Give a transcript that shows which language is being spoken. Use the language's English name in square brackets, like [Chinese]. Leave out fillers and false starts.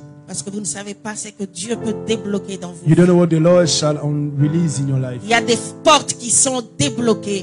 [French] Parce que vous ne savez pas ce que Dieu peut débloquer dans vous. [English] You don't know what the Lord shall release in your life. [French] Il y a des portes qui sont débloquées